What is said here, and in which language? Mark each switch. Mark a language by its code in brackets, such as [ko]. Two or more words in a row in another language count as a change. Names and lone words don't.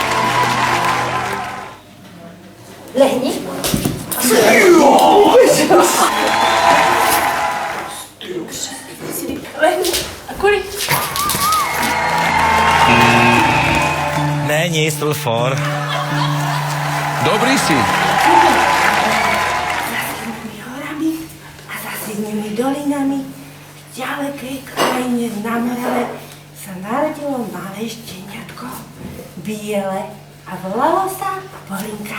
[cs] Lehni. Lehni. A kolik? Ne, nic, to byl for. [sk] Dobrý si. Horami a zásadními dolinami v ďalekej krajine na Morave sa narodilo malé šteniatko. Biele a volalo sa Polinka.